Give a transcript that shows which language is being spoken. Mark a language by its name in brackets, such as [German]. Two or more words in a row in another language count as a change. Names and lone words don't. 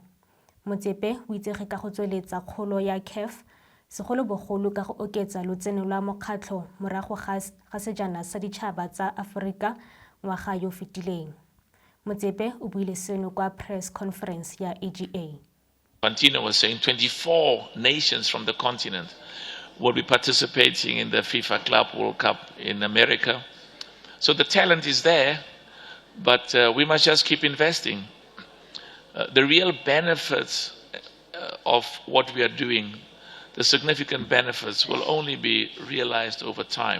[Tswana] Motsepe o itsege ka go tsweletsa kgolo ya CAF segolobogolo ka go oketsa lotseno lwa mokgatlho morago ga sejana sa ditšhaba tsa Aforika ngwaga yo fetileng. Motsepe o buile seno kwa [English] press conference [Tswana] ya AGA. [English] Fantino was saying 24 nations from the continent will be participating in the FIFA Club World Cup in America. So the talent is there, but we must just keep investing. The real benefits of what we are doing, the significant benefits, will only be realized over time.